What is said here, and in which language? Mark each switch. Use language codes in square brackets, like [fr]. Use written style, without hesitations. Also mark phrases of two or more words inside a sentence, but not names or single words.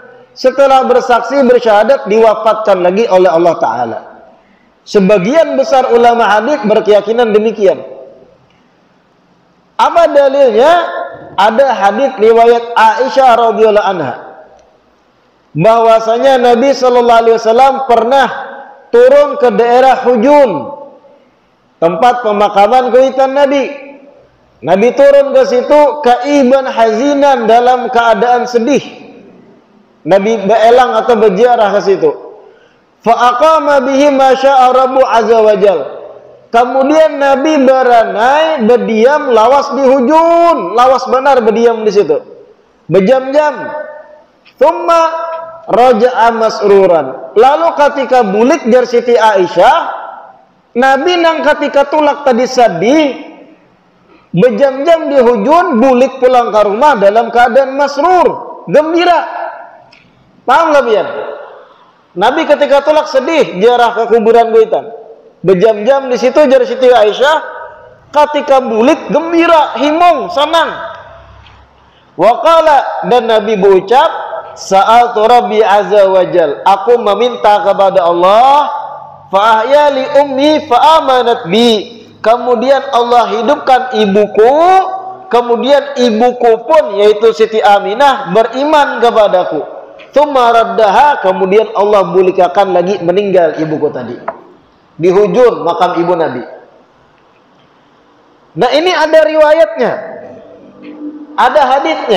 [id] Setelah bersaksi bersyahadat diwafatkan lagi oleh Allah Ta'ala. Sebagian besar ulama hadis berkeyakinan demikian. Apa dalilnya? Ada hadis riwayat Aisyah [ar] رضي الله عنها [id] bahwasanya Nabi [ar] صلى الله عليه وسلم [id] pernah turun ke daerah Hujun, tempat pemakaman kuitan Nabi. [bjn] Nabi turun ke situ kaiban hazinan, dalam keadaan sedih. Nabi berelang atau berziarah ke situ. [ar] فأقام به ما شاء ربه عز وجل. [bjn] Kemudian Nabi beranai, berdiam lawas di Hujun, lawas benar berdiam di situ, berjam-jam. [ar] ثم رجع مسرورا. [bjn] Lalu ketika bulik dari Siti Aisyah, Nabi nang ketika tulak tadi sedih, berjam-jam di hujun, bulik pulang ke rumah dalam keadaan masrur, gembira. Paham gak biar? Nabi ketika tulak sedih, jarah ke kuburan goitan. Berjam-jam di situ jar Siti Aisyah, ketika bulik gembira, himong, senang. [id] Waqala, dan Nabi berucap, [ar] سألت ربي عز وجل, [id] aku meminta kepada Allah, [ar] فأحيا لي أمي فآمنت بي. [id] Kemudian Allah hidupkan ibuku, kemudian ibuku pun yaitu Siti Aminah beriman kepadaku. [ar] ثم ردها, [bjn] kemudian Allah bulikakan lagi meninggal ibuku tadi di hujun makam ibu Nabi. [id] Nah, ini ada riwayatnya, ada haditsnya.